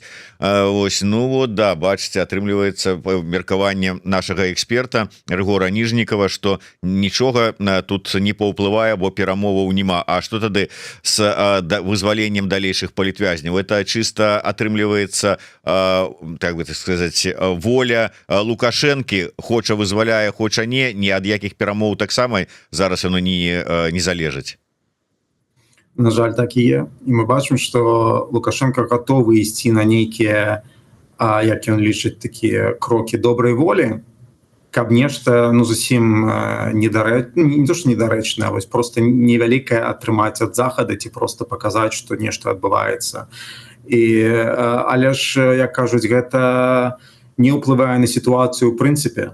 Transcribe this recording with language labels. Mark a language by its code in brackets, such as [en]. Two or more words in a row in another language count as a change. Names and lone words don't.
[be] Вось, [ru] ну вот, [be] да, бачыце, атрымліваецца меркаванне нашага эксперта Рыгора Ніжнікава, што нічога тут не паўплывае, бо перамоваў няма. А што тады з вызваленнем далейшых палітвязняў? [ru] Это чисто [be] атрымліваецца, [ru] так бы так сказать, [be] воля Лукашэнкі, хоча вызваляе, хоча не, ні ад якіх перамоў таксама зараз яно не залежыць. [uk] На жаль, так і є. І ми бачимо, що Лукашенко готовий ісці [be] на нейкія, як ён лічыць, такія крокі добрай волі, каб нешта, ну, зусім не то, што недарэчнае, а вось просто невялікае атрымаць ад захада ці просто паказаць, што нешта адбываецца. Але ж, як кажуць, гэта не ўплывае на сітуацыю ў прынцыпе.